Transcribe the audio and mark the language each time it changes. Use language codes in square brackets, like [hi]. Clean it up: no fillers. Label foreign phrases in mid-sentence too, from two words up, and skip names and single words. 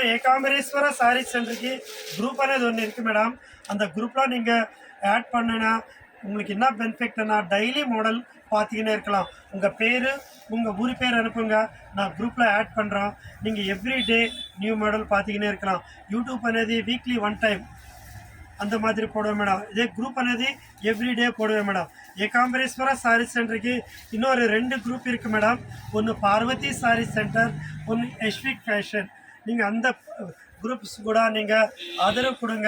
[ta] ஏகாம்பரேஸ்வரா சாரீ சென்டருக்கு குரூப் అనేది ஒன்று இருக்குது மேடம். அந்த குரூப்பில் நீங்கள் ஆட் பண்ணுனா உங்களுக்கு என்ன பெனிஃபிட்னா, [en] daily model [ta] பார்த்திங்கன்னே இருக்கலாம். உங்கள் பேர், உங்கள் ஊர் பேர் அனுப்புங்க, நான் குரூப்பில் ஆட் பண்ணுறோம். நீங்கள் [en] everyday new model [ta] பார்த்திங்கன்னே இருக்கலாம். யூடியூப் అనేది [en] weekly 1 time [ta] அந்த மாதிரி போடுவேன் மேடம். இதே குரூப் అనేది எவ்ரிடே போடுவேன் மேடம். ஏகாம்பரேஸ்வரா சாரீ சென்டருக்கு இன்னொரு 2 குரூப் இருக்குது மேடம். ஒன்று பார்வதி சாரீ சென்டர், ஒன்று எஸ்விக் ஃபேஷன். நீங்கள் அந்த குரூப்ஸ் கூட நீங்கள் ஆதரவு கொடுங்க.